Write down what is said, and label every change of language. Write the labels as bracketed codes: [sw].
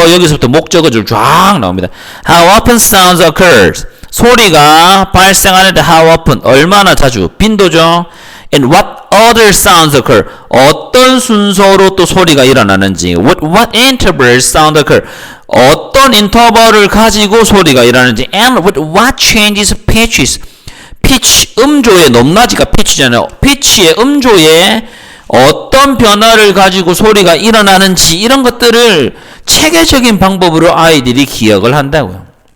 [ko] 여기서부터 목적어 줄 쫙 나옵니다. [en] How often sounds occurs [ko] 소리가 발생하는데 how often 얼마나 자주 빈도죠. [en] And what other sounds occur [ko] 어떤 순서로 또 소리가 일어나는지 what [en] intervals sound occur [ko] 어떤 인터벌을 가지고 소리가 일어나는지 and [en] with what changes pitches pitch [ko] 음조의 높낮이가 pitch잖아요. pitch의 음조에 어떤 변화를 가지고 소리가 일어나는지 이런 것들을 체계적인 방법으로 아이들이 기억을 한다고요.